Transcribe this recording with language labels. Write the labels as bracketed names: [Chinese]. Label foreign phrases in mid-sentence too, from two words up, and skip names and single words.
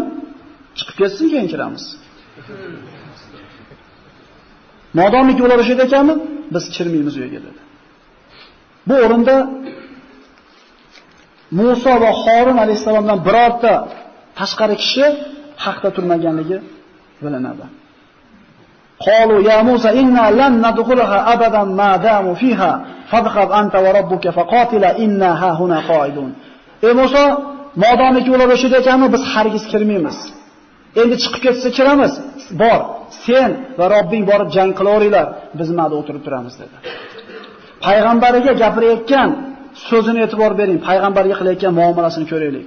[Uzbek] Chiqib ketsin, keyin kiramiz. Modomiki ular o'sha ekanmi, biz kirmaymiz u yerga dedi. Bu o'rinda Musa va Harun alayhisalomdan birorta tashqari kishi haqda turmaganligi bilinadi. [Arabic] قَالُوا يَا مُوسَىٰ إِنَّا لَن نَّدْخُلَهَا أَبَدًا مَّا دَامُوا فِيهَا فَاذْهَبْ أَنتَ وَرَبُّكَ فَقَاتِلَا إِنَّا هَا هُنَا قَاعِدُونَ. [Uzbek] Ey Musa, modomiki ular o'sha ekanmi, biz hargiz kirmaymiz. Endi chiqib ketsa kiramiz. Bor, sen va Robbing borib jang qilaveringlar, biz ma'da o'tirib turamiz dedi. Payg'ambariga gapirayotgan so'zini e'tibor bering, payg'ambarga qilayotgan muomalasini ko'raylik.